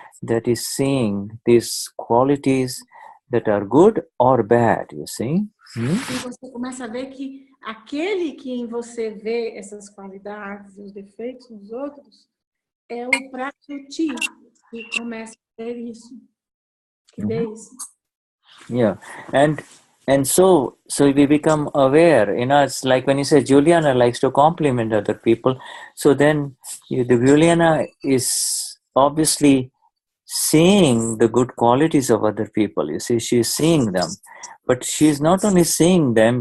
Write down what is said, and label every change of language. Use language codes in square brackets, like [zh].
[en] that is seeing these qualities that are good or bad, you see? [pt] E você começa a ver que aquele que em você vê essas qualidades e os defeitos nos outros é o Prakruti que começa a ver isso, que vê isso. [en] Yeah, and so we become aware. It's like when you say Juliana likes to compliment other people. So then the Juliana is obviously seeing the good qualities of other people. You see, she's seeing them, but she's not only seeing them.